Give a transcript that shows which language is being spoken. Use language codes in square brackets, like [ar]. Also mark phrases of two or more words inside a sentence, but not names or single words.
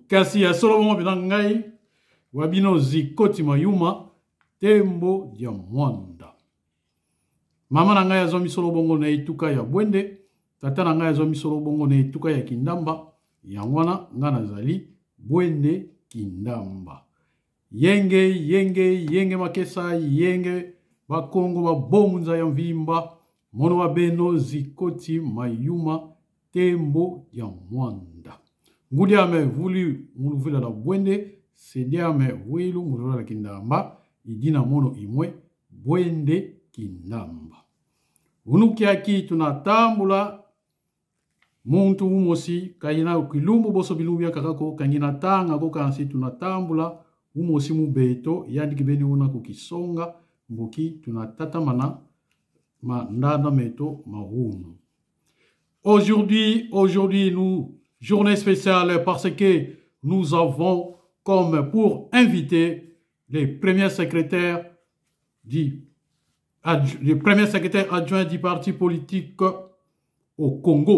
[ln] Kasi ya solo bongo pena ngai wabino Zikoti Mayuma tembo ya mwanda. Mama na ngai azo misolo bongo na ituka ya Bwende. Tata na ngai azo misolo bongo na ituka ya Kindamba. Yangwana nga nazali Bwende Kindamba. [kg] Yenge makesa, yenge bakongo babomunza ya mvimba. Mono wa beno Zikoti Mayuma tembo ya mwanda. Ngudi ame vuli muluvila la Bwende. Sedi ame wilu muluvila la Kindamba. Idina mono imwe Bwende Kindamba. Unukiaki tunatambula muntu umosi kayina kilumbu boso bilubia kakako kangina tanga ko kansi tunatambula umosi mubeto yandiki beni una kukisonga mboki tunatata mana mandanda meto mahunu. [fr] Aujourd'hui nous journée spéciale parce que nous avons comme pour inviter les premiers secrétaires le premier secrétaire adjoint du parti politique au Congo.